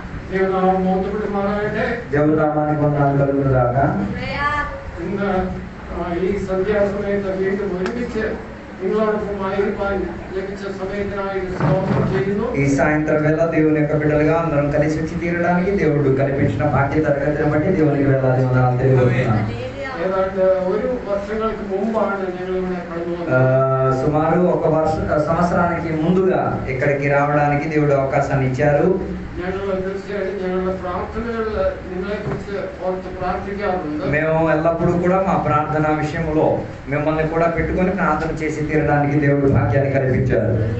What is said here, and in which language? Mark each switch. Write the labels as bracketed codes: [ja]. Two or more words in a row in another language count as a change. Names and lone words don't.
[te] దేవనామానికి వందనాలు కలుగునుగాక. [ml] ഈ സന്ധ്യാസമയത്ത് വീണ്ടും ഒരുമിച്ച് നിങ്ങളോടൊപ്പം ലഭിച്ച സമയത്തിനായി സ്തോത്രം ചെയ്യുന്നു. [te] ఈ సాయంత్రం వేళ దేవుని యొక్క బిడ్డలుగా అందరం కలిసి వచ్చి తీరడానికి దేవుడు కల్పించిన భాగ్య తరగతిని బట్టి దేవునికి వేలాది వందనాలు తెలియజేస్తున్నాను. [ml] ഏതാണ്ട് ഒരു വർഷങ്ങൾക്ക് മുമ്പാണ് ഞങ്ങൾ ഇവിടെ കടന്നു [te] సుమారు ఒక సంవత్సరానికి ముందుగా ఇక్కడికి రావడానికి దేవుడు అవకాశాన్ని ఇచ్చారు. మేము ఎల్లప్పుడూ కూడా మా ప్రార్థన విషయంలో మిమ్మల్ని కూడా పెట్టుకొని ప్రార్థన చేసి తీరడానికి దేవుడు భాగ్యాన్ని కల్పించారు.